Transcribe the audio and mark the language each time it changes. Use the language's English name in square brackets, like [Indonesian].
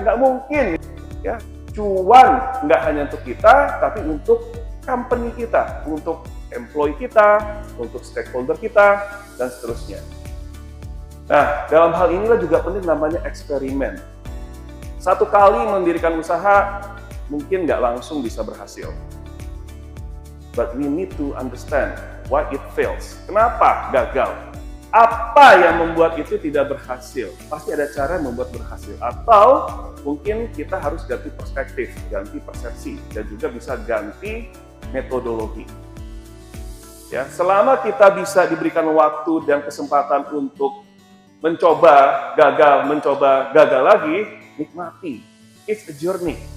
[Indonesian] Nggak mungkin, ya. Cuan nggak hanya untuk kita, tapi untuk company kita, untuk employee kita, untuk stakeholder kita, dan seterusnya. Nah, dalam hal inilah juga penting namanya eksperimen. Satu kali mendirikan usaha, mungkin nggak langsung bisa berhasil. [English] But we need to understand why it fails. [Indonesian] Kenapa gagal? Apa yang membuat itu tidak berhasil? Pasti ada cara membuat berhasil. Atau mungkin kita harus ganti perspektif, ganti persepsi, dan juga bisa ganti metodologi. Ya, selama kita bisa diberikan waktu dan kesempatan untuk mencoba gagal lagi, nikmati. [English] It's a journey.